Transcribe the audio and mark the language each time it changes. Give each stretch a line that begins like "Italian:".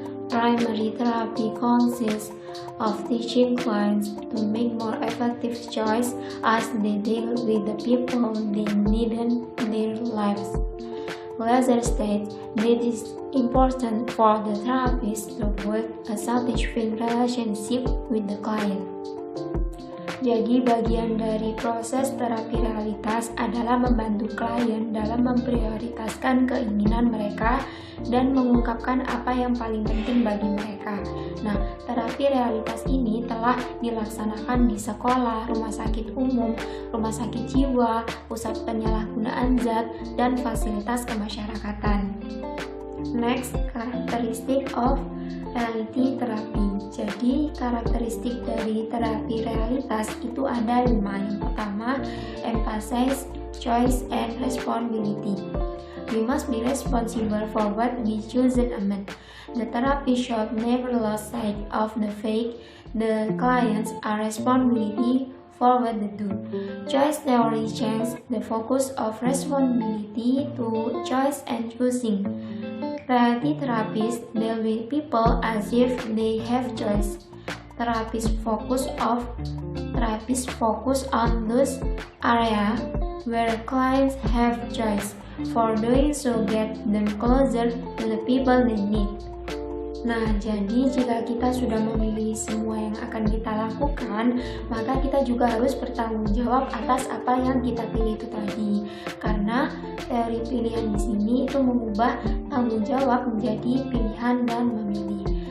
English: Primary therapy consists of teaching clients to make more effective choice as they deal with the people they need in their lives. Glasser states that it is important for the therapist to build a satisfying relationship with the client.
Indonesian: Jadi bagian dari proses terapi realitas adalah membantu klien dalam memprioritaskan keinginan mereka dan mengungkapkan apa yang paling penting bagi mereka. Nah, terapi realitas ini telah dilaksanakan di sekolah, rumah sakit umum, rumah sakit jiwa, pusat penyalahgunaan zat, dan fasilitas kemasyarakatan.
English: Next, karakteristik of reality therapy.
Indonesian: Jadi, karakteristik dari terapi realitas itu ada 5. Yang pertama,
English: emphasize choice and responsibility. We must be responsible for what we choose and amend. The therapy should never lose sight of the fact the clients are responsibility for what they do. Choice theory changes the focus of responsibility to choice and choosing. Reality therapists deal with people as if they have choice. Therapists focus on those areas where clients have choice. For doing so, get them closer to the people they need.
Indonesian: Nah, jadi jika kita sudah memilih semua yang akan kita lakukan, maka kita juga harus bertanggung jawab atas apa yang kita pilih itu tadi. Karena teori pilihan di sini itu mengubah tanggung jawab menjadi pilihan dan memilih.